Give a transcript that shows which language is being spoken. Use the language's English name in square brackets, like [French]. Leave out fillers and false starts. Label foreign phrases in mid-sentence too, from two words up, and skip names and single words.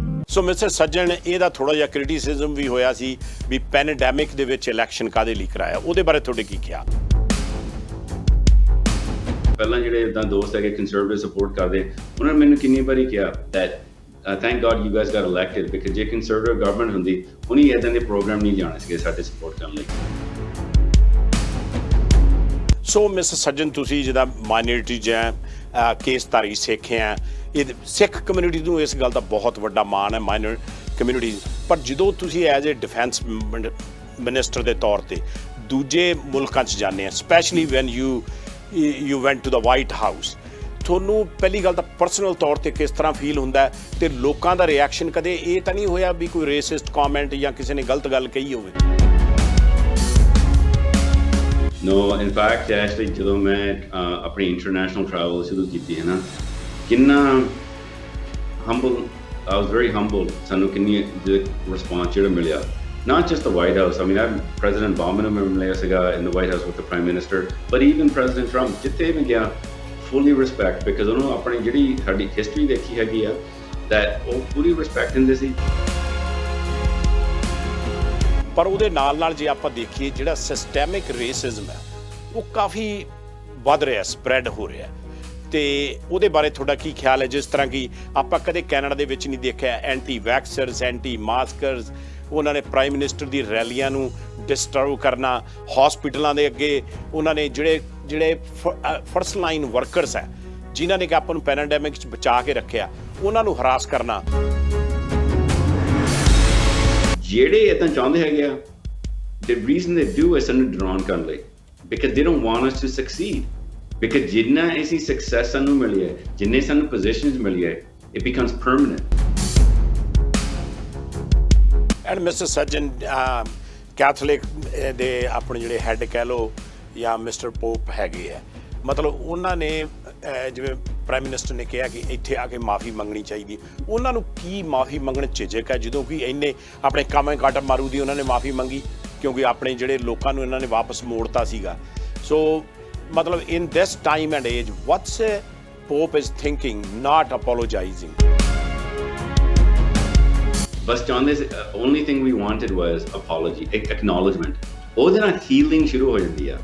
[Punjabi] ਸੋ ਮਿਸਟਰ ਸੱਜਣ ਇਹਦਾ ਥੋੜਾ ਜਿਹਾ ਕ੍ਰਿਟਿਸਿਜ਼ਮ ਵੀ ਹੋਇਆ ਸੀ ਵੀ ਪੈਂਡੈਮਿਕ ਦੇ ਵਿੱਚ ਇਲੈਕਸ਼ਨ ਕਾਹਦੇ ਲਈ ਕਰਾਇਆ, ਉਹਦੇ ਬਾਰੇ ਤੁਹਾਡੇ ਕੀ ਖਿਆਲ? ਪਹਿਲਾਂ ਜਿਹੜੇ ਇਦਾਂ ਦੋਸਤ ਹੈਗੇ [English] conservative support [Punjabi] ਕਰਦੇ, ਉਹਨਾਂ ਨੇ ਮੈਨੂੰ ਕਿੰਨੀ ਵਾਰੀ ਕਿਹਾ [English] that thank God you guys got elected because [Punjabi] ਜੇ [English] conservative government [Punjabi] ਹੁੰਦੀ ਉਹਨੇ ਇਦਾਂ ਦੇ ਪ੍ਰੋਗਰਾਮ ਨਹੀਂ ਜਾਣੇ ਸੀਗੇ ਸਾਡੇ ਸਪੋਰਟ ਕਰਨ ਲਈ। ਸੋ ਮਿਸਟਰ ਸੱਜਣ ਤੁਸੀਂ ਜਿਹਦਾ ਮਾਈਨੋਰਿਟੀ ਜਾਂ ਕੇਸਧਾਰੀ ਸਿੱਖ ਆ, ਇਹ ਸਿੱਖ ਕਮਿਊਨਿਟੀ ਨੂੰ ਇਸ ਗੱਲ ਦਾ ਬਹੁਤ ਵੱਡਾ ਮਾਣ ਹੈ [English] minor community, [Punjabi] ਪਰ ਜਦੋਂ ਤੁਸੀਂ [English] as a defence minister [Punjabi] ਦੇ ਤੌਰ ਤੇ ਦੂਜੇ ਮੁਲਕਾਂ 'ਚ ਜਾਂਦੇ ਆ, [English] specially when you went to the White House, [Punjabi] ਤੁਹਾਨੂੰ ਪਹਿਲੀ ਗੱਲ ਤਾਂ ਪਰਸਨਲ ਤੌਰ ਤੇ ਕਿਸ ਤਰ੍ਹਾਂ ਫੀਲ ਹੁੰਦਾ ਹੈ ਤੇ ਲੋਕਾਂ ਦਾ ਰਿਐਕਸ਼ਨ ਕਦੇ ਇਹ ਤਾਂ ਨਹੀਂ ਹੋਇਆ ਵੀ ਕੋਈ [English] racist comment [Punjabi] ਜਾਂ ਕਿਸੇ ਨੇ ਗਲਤ ਗੱਲ ਕਹੀ ਹੋਵੇ? [English] No, in fact, actually, [Punjabi] ਜਦੋਂ ਮੈਂ ਆਪਣੀ [English] international travel [Punjabi] ਸ਼ੁਰੂ ਕੀਤੀ ਹੈ ਨਾ, ਕਿੰਨਾ [English] humble, I was very humbled [Punjabi] ਸਾਨੂੰ ਕਿੰਨੀ ਰਿਸਪੌਂਸ ਜਿਹੜਾ ਮਿਲਿਆ, [English] not just the White House. I mean, President Obama [Punjabi] ਨੂੰ ਮਿਲਿਆ ਸੀਗਾ [English] in the White House with the Prime Minister, but even President Trump, [Punjabi] ਜਿੱਥੇ ਵੀ ਗਿਆ [English] fully respect, because [Punjabi] ਉਹਨੂੰ ਆਪਣੀ ਜਿਹੜੀ ਸਾਡੀ ਹਿਸਟਰੀ ਦੇਖੀ ਹੈਗੀ ਆ, that ਉਹ ਪੂਰੀ ਰਿਸਪੈਕਟ ਦਿੰਦੇ ਸੀ। ਪਰ ਉਹਦੇ ਨਾਲ ਜੇ ਆਪਾਂ ਦੇਖੀਏ ਜਿਹੜਾ [English] systemic racism [Punjabi] ਹੈ ਉਹ ਕਾਫੀ ਵੱਧ ਰਿਹਾ, ਸਪਰੈਡ ਹੋ ਰਿਹਾ, ਤੇ ਉਹਦੇ ਬਾਰੇ ਤੁਹਾਡਾ ਕੀ ਖਿਆਲ ਹੈ? ਜਿਸ ਤਰ੍ਹਾਂ ਕਿ ਆਪਾਂ ਕਦੇ ਕੈਨੇਡਾ ਦੇ ਵਿੱਚ ਨਹੀਂ ਦੇਖਿਆ [English] anti vaxxers, anti maskers, [Punjabi] ਉਹਨਾਂ ਨੇ [English] prime minister [Punjabi] ਦੀ ਰੈਲੀਆਂ ਨੂੰ ਡਿਸਟਰਬ ਕਰਨਾ, ਹਸਪੀਟਲਾਂ ਦੇ ਅੱਗੇ ਉਹਨਾਂ ਨੇ ਜਿਹੜੇ [English] first line workers [Punjabi] ਹੈ ਜਿਨ੍ਹਾਂ ਨੇ ਕਿ ਆਪਾਂ ਨੂੰ ਪੈਂਡੈਮਿਕ 'ਚ ਬਚਾ ਕੇ ਰੱਖਿਆ, ਉਹਨਾਂ ਨੂੰ ਹਰਾਸ ਕਰਨਾ। ਜਿਹੜੇ ਇਦਾਂ ਚਾਹੁੰਦੇ ਹੈਗੇ ਆ, [English] the reason they do is [Punjabi] ਸਾਨੂੰ ਡਰਾਉਣ ਕਰਨ ਲਈ, [English] because they don't want us to succeed, because [Punjabi] ਜਿੰਨਾ ਅਸੀਂ success ਸਾਨੂੰ ਮਿਲੀ ਹੈ, ਜਿੰਨੇ ਸਾਨੂੰ positions ਮਿਲੀ ਹੈ, [English] it becomes permanent. [Punjabi] ਐਂਡ ਮਿਸਟਰ ਸੱਜਣ ਕੈਥੋਲਿਕ ਦੇ ਆਪਣੇ ਜਿਹੜੇ ਹੈੱਡ ਕਹਿ ਲਓ ਜਾਂ ਮਿਸਟਰ ਪੋਪ ਹੈਗੇ ਆ, ਮਤਲਬ ਉਹਨਾਂ ਨੇ ਜਿਵੇਂ [English] prime minister [Punjabi] ਨੇ ਕਿਹਾ ਕਿ ਇੱਥੇ ਆ ਕੇ ਮਾਫੀ ਮੰਗਣੀ ਚਾਹੀਦੀ, ਉਹਨਾਂ ਨੂੰ ਕੀ ਮਾਫੀ ਮੰਗਣ ਝਿਜਕ ਹੈ ਜਦੋਂ ਕਿ ਇੰਨੇ ਆਪਣੇ ਕਾਮੇ ਕੱਟ ਮਾਰੂ ਦੀ ਉਹਨਾਂ ਨੇ ਮਾਫੀ ਮੰਗੀ, ਕਿਉਂਕਿ ਆਪਣੇ ਜਿਹੜੇ ਲੋਕਾਂ ਨੂੰ ਇਹਨਾਂ ਨੇ ਵਾਪਸ ਮੋੜਤਾ ਸੀਗਾ। [English] ਸੋ ਮਤਲਬ in this time and age what's Pope is thinking not apologizing? [Punjabi] ਬਸ ਚਾਹੁੰਦੇ ਸੀ, [English] only thing we wanted was apology, [Punjabi] ਇੱਕ ਐਕਨੋਲਜਮੈਂਟ, ਉਹਦੇ ਨਾਲ ਹੀਲਿੰਗ ਸ਼ੁਰੂ ਹੋ ਜਾਂਦੀ ਆ।